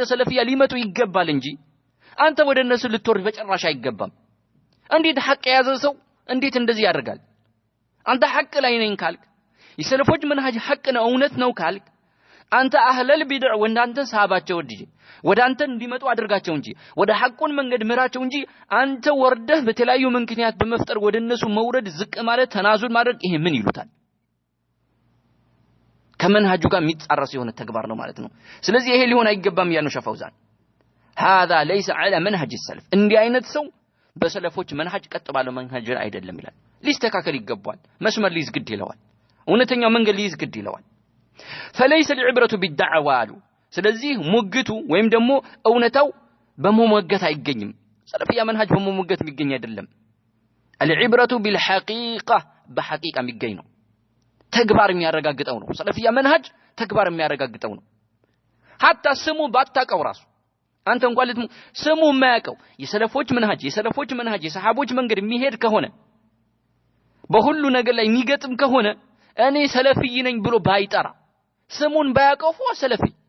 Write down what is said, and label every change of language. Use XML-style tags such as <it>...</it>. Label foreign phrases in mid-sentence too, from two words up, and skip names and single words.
<am>ሰለፊያ ሊመጡ ይገባል እንጂ አንተ ወደ እነሱ ልትወርድ በጭራሽ አይገባም እንዴት ሐቅ ያዘ ሰው እንዴት እንደዚህ ያደርጋል አንተ ሐቅ ላይ ነኝ ካልክ የሰለፎች መንሃጅ ሐቅ ነው እውነት ነው ካልክ አንተ</am> <ar>أهل البدعة</ar> <am>ወንዳንተ ሳባቸው ወድጂ ወዳንተ እንዲመጡ አድርጋቸው እንጂ ወደ ሐቁን መንገድ ምራቸው እንጂ አንተ ወርደህ በተለያዩ ምክንያት በመፍጠር ወደ እነሱ መውረድ ዝቅ ማለት ተናዙል ማድረግ ይሄ ምን ይሉታል ከመንሃጁ ጋር የሚጻረስ የሆነ ተግባር ነው ማለት ነው ስለዚህ ይሄ ሊሆን አይገባም ያለው ሸፋውዛን</am> <ar>هذا ليس على منهج السلف</ar> <am>እንዲህ አይነት ሰው በሰለፎች መንሃጅ ቀጥ ባለው መንሃጅ አይደለም ይላል ሊስተካከል ይገባል መስመር ሊይዝ ግድ ይለዋል እውነተኛው መንገድ ሊይዝ ግድ ይለዋል</am> <ar>فليس العبرة</ar> <am>بالدعوى ስለዚህ ሙግቱ ወይም ደግሞ እውነታው በመሞገት አይገኝም ሰለፊያ መንሃጅ በመሞገት የሚገኝ አይደለም</am> <ar>العبرة بالحقيقة بحقيقة</ar> <am>የሚገኝ ነው ተግባር የሚያረጋግጠው ነው ሰለፊያ መንሃጅ ተግባር የሚያረጋግጠው ነው hatta ስሙ ባታቀው ራሱ አንተ እንኳን ልትሙ ስሙ የማያቀው የሰለፎች መንሃጅ የሰሃቦች መንገድ የሚሄድ ከሆነ በሁሉ ነገር ላይ የሚገጥም ከሆነ እኔ ሰለፊይ ነኝ ብሎ ባይጠራ ስሙን ባያቀፉ ሰለፊ</am>